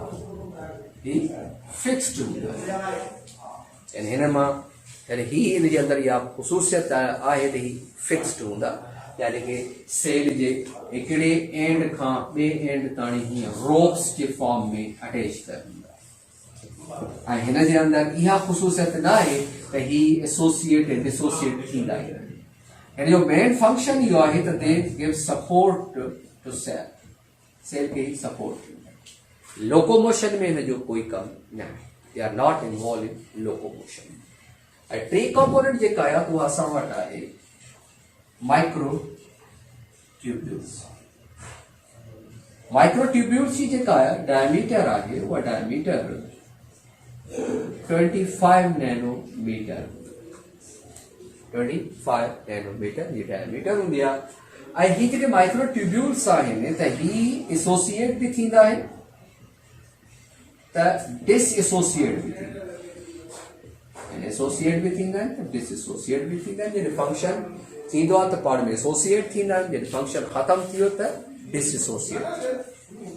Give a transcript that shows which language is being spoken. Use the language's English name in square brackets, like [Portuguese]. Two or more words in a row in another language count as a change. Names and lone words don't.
[Sindhi] फिक्स्ड हूंदा आहिनि हिन मां यानी ही इन जे अंदरि इहा ख़ुशूसियत आहे त ही फिक्स्ड हूंदा यानी कि सेल जे हिकिड़े एंड खां ॿिए एंड ताणी हीअं रोप्स जे फॉर्म में अटैच कयल हूंदा ऐं हिन जे अंदरि इहा ख़ुशूसियत न आहे त ही एसोसिएट ऐं डिसोसिएट थींदा ई आहिनि। हिन जो मेन फंक्शन इहो आहे त [English] They give support to cell [Sindhi] खे सपोर्ट थींदा। लोकोमोशन में हिन जो कोई कम न आहे। [English] They are not involve in locomotion. [Sindhi] ऐं [English] T component [Sindhi] जेका आहे उहा असां वटि आहे [English] micro tubules. micro tubules [Sindhi] जी जेका आहे डायमीटर आहे उहा डायमीटर 25 नैनोमीटर 25 नैनोमीटर जी डायमीटर हूंदी आहे। ऐं ही जेके [English] micro tubules [Sindhi] आहिनि त ही एसोसिएट बि थींदा आहिनि त डिसएसोसिएट बि थींदा आहिनि। एसोसिएट बि थींदा आहिनि त डिसएसोसिएट बि थींदा आहिनि। जॾहिं फंक्शन थींदो आहे त पाण में एसोसिएट थींदा आहिनि, जॾहिं फंक्शन ख़तम थी वियो त डिसएसोसिएट।